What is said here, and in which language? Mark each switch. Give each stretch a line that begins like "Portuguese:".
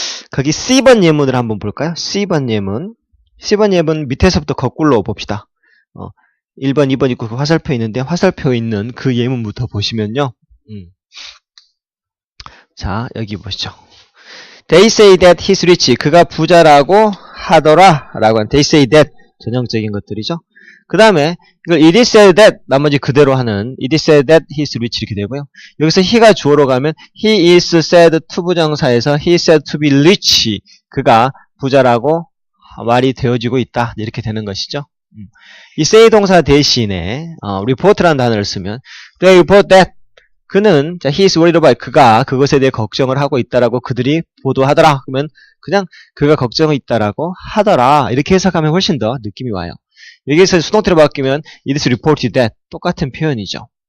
Korean: 거기 C번 예문을 한번 볼까요? C번 예문 밑에서부터 거꾸로 봅시다. 1번, 2번 있고 화살표 있는데 화살표 있는 그 예문부터 보시면요. 자, 여기 보시죠.
English: They say that he's rich.
Korean: 그가 부자라고 하더라. 라고 한
English: they say that
Korean: 전형적인 것들이죠. 그 다음에 이걸
English: it is said that
Korean: 나머지 그대로 하는
English: it is said that he's rich
Korean: 이렇게 되고요.
English: 여기서 he가 주어로 가면 he is said 투부정사에서 he is said to be rich. 그가 부자라고
Korean: 말이 되어지고 있다. 이렇게 되는 것이죠. 이 say 동사 대신에 report라는 단어를 쓰면
English: they report that
Korean: 그는 자,
English: he is worried about
Korean: 그가 그것에 대해 걱정을 하고 있다라고 그들이 보도하더라. 그러면 그냥 그가 걱정이 있다라고 하더라. 이렇게 해석하면 훨씬 더 느낌이 와요. 여기에서 수동태로 바뀌면
English: it is reported that
Korean: 똑같은 표현이죠.